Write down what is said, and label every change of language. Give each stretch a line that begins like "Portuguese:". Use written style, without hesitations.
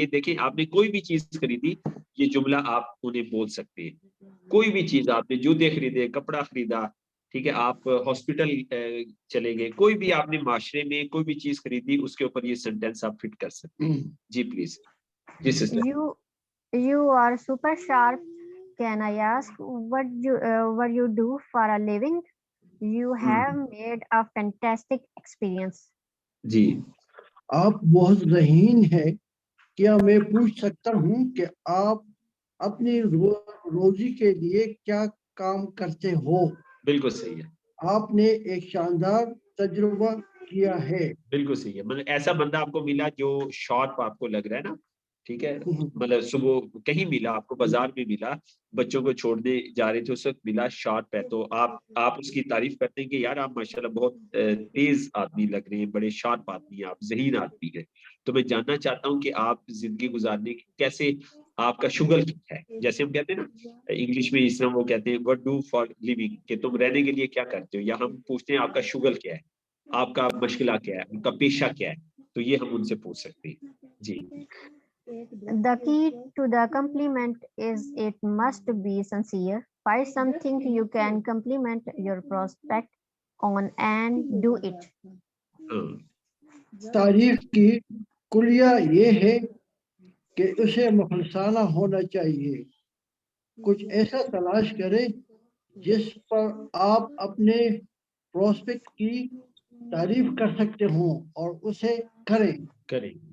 Hindi: ये देखें, आपने कोई भी चीज खरीदी, ये जुमला आप उन्हें बोल सकते हैं। कोई भी चीज आपने जूते खरीदे, कपड़ा खरीदा, ठीक है, आप हॉस्पिटल चले गए, कोई भी आपने माशरे में कोई भी चीज खरीदी, उसके ऊपर ये सेंटेंस आप फिट कर सकते हैं। जी please. Ji sister.
English: You are super sharp. Can I ask what you do for a living? You have made a fantastic experience.
Hindi: जी। आप बहुत ज़हीन है, क्या मैं पूछ सकता हूँ कि आप अपनी रोजी के लिए क्या काम करते हो? बिल्कुल सही है। आपने एक शानदार तजुर्बा किया है। बिल्कुल सही है। मतलब ऐसा बंदा आपको मिला जो शॉर्प आपको लग रहा है ना, ठीक है, मतलब सुबह कहीं मिला आपको, बाजार में मिला, बच्चों को छोड़ने जा रहे थे उस वक्त मिला, शॉर्प है, तो आप उसकी तारीफ करते हैं कि यार आप माशाल्लाह बहुत तेज आदमी लग रहे हैं, बड़े शॉर्प आदमी हैं, आप ज़हीन आदमी हैं। तो मैं जानना चाहता हूँ कि आप जिंदगी गुजारने की कैसे, आपका शुगल क्या है, जैसे हम कहते हैं ना इंग्लिश में, इस तरह वो कहते हैं
English: what do for living,
Hindi: कि तुम रहने के लिए क्या करते हो, या हम पूछते हैं आपका शुगल क्या है, आपका मशगला क्या है, आपका पेशा क्या है, तो ये हम उनसे पूछ सकते हैं। जी।
English: The key to the compliment is it must be sincere. Find something you can compliment your prospect on and do it.
Hindi: तारीफ की कुलिया ये है कि उसे मुखलसाना होना चाहिए। कुछ ऐसा तलाश करें जिस पर आप अपने प्रोस्पेक्ट की तारीफ कर सकते हो और उसे करें।